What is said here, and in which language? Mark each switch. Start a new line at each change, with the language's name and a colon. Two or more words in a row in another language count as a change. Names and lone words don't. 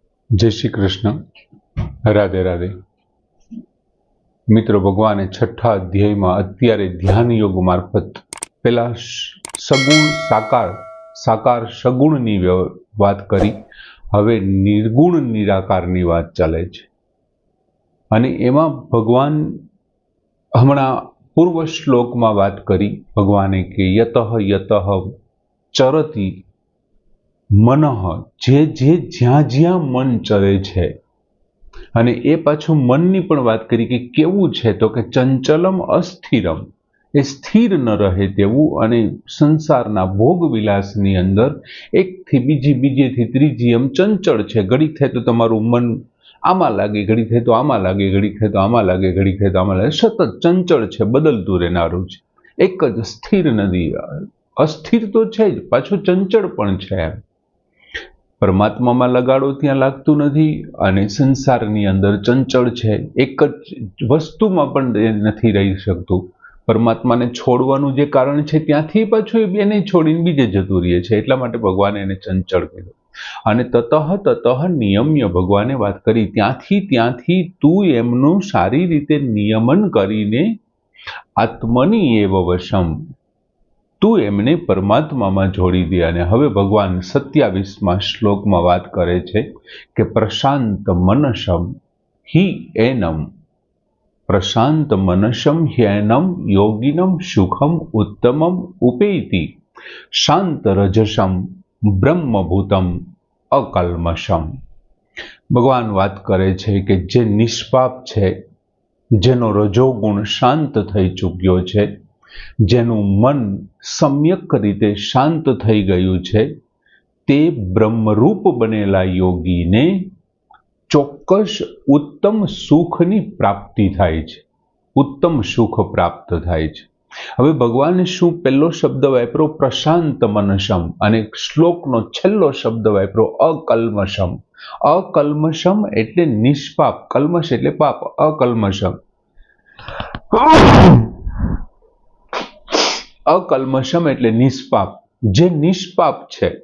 Hindi: जय श्री कृष्ण। राधे राधे।
Gujarati: મિત્રો, ભગવાને છઠા અધ્યાય માં અત્યારે ધ્યાન યોગ મારફત પેલા સગુણ સાકાર સાકાર સગુણની વાત કરી। હવે નિર્ગુણ નિરાકારની વાત ચાલે છે અને એમાં ભગવાન હમણા પૂર્વ શ્લોક માં બાત કરી ભગવાને કે
Sanskrit: यतः यतः चरति मनः,
Gujarati: જે જે જ્યાં જ્યાં મન ચરે છે। અને એ પાછું મનની પણ વાત કરી કે કેવું છે, તો કે
Sanskrit: ચંચલમ અસ્થિરમ,
Gujarati: એ સ્થિર ન રહે તેવું અને સંસારના ભોગ વિલાસની અંદર એકથી બીજી બીજેથી ત્રીજી એમ ચંચળ છે। ઘડીક થાય તો તમારું મન આમાં લાગે, ઘડીક થાય તો આમાં લાગે, ઘડીક થાય તો આમાં લાગે, ઘડીક થાય તો આમાં લાગે, સતત ચંચળ છે, બદલતું રહેનારું છે, એક જ સ્થિર નથી। અસ્થિર તો છે જ, પાછું ચંચળ પણ છે। પરમાત્મા માં લગાડો ત્યાં લાગતું નથી અને સંસારની અંદર ચંચલ છે, એક જ વસ્તુ માં પણ નથી રહી શકતું। પરમાત્મા ને છોડવાનું જે કારણ છે ત્યાંથી પાછું એને છોડીને બીજે જતું રહે છે, એટલા માટે ભગવાને એને ચંચલ કીધું। अने
Sanskrit: ततः ततः नियम्य
Gujarati: ભગવાને વાત કરી, ત્યાંથી ત્યાંથી તું એમનું સારી રીતે નિયમન કરીને
Sanskrit: आत्मनि एव वशम,
Gujarati: તું એમને પરમાત્મા માં જોડી દે। અને હવે ભગવાન 27 શ્લોક માં બાત કરે છે કિ
Sanskrit: प्रशांत मनसम हि एनम, प्रशांत मनसम ह्येनम योगिनम सुखम उत्तमम उपेति, शांत रजसम ब्रह्मभूतम अकल्मषम।
Gujarati: ભગવાન બાત કરે છે કિ જે નિષ્પાપ છે, જેનો રજોગુણ શાંત થઈ ચૂક્યો છે, જેનુ મન સમ્યક રીતે શાંત થઈ ગયું છે, તે બ્રહ્મરૂપ બનેલા યોગી ને ચોક્કસ ઉત્તમ સુખની પ્રાપ્તિ થાય છે, ઉત્તમ સુખ પ્રાપ્ત થાય છે। હવે ભગવાને શું પહેલો શબ્દ વાપરો
Sanskrit: प्रशांत मनसम,
Gujarati: અને શ્લોકનો છેલ્લો શબ્દ વાપરો अकल्मषम। અકલ્મષમ એટલે નિષ્પાપ, કલ્મષ એટલે પાપ, અકલ્મષમ અકલ્મષમ એટલે નિષ્પાપ, જે નિષ્પાપ છે।